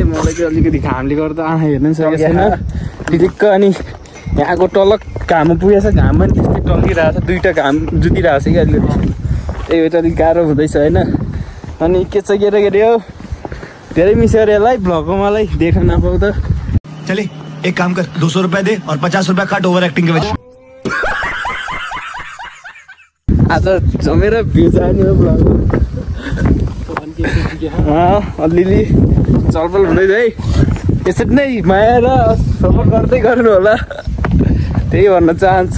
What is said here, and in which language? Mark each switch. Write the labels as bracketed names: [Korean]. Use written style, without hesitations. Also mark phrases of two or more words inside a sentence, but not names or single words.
[Nepali] मलाई चाहिँ अलिकति घामले गर्दा आँखा हेर्नु सकेको छैन ठिक्क। अनि यहाँको टलक घाममा पुगेछ। घाम पनि त्यस्तै टल्किरहेको छ, 2टा घाम जुतिरहेको छ कि अलिकति। त्यही भएर अलिक गाह्रो हुँदैछ होइन। अनि के छ केटाकेटी हो, धेरै मिसो अरे यसलाई भ्लगमा मलाई देख्न नपाउँदा। [Hindi] चले एक काम कर, 200 रुपए दे और 50 रुपए काट ओवर एक्टिंग के वजह। [Nepali] आज जमेर भ्यू जाने हो ब्लग। अलिअलि चलपल हुँदैछ है। यसरी नै माया र सपोर्ट गर्दै गर्नु होला, त्यही भन्न चाहन्छु।